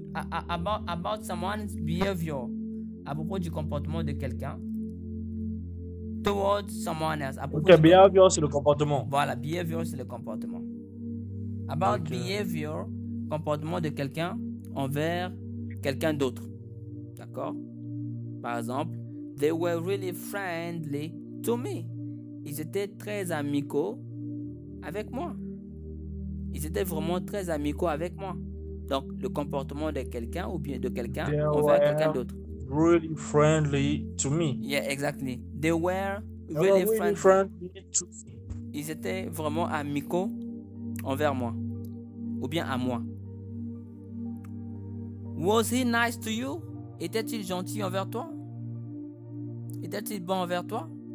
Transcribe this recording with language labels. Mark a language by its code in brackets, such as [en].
[en] About someone's behavior, [fr] à propos du comportement de quelqu'un. [en] Towards someone else. [fr] Ok, behavior, c'est le comportement. Voilà, behavior, c'est le comportement. About behavior, comportement de quelqu'un envers quelqu'un d'autre. D'accord? Par exemple, [en] they were really friendly to me. [fr] Ils étaient très amicaux avec moi. Ils étaient vraiment très amicaux avec moi. Donc, le comportement de quelqu'un ou bien de quelqu'un envers quelqu'un d'autre. [en] Really friendly to me. Yeah, exactly. They were really friendly to me. [fr] Ils étaient vraiment amicaux envers moi. Ou bien à moi. [en] Was he nice to you? [fr] Était-il gentil envers toi? Était-il bon envers toi?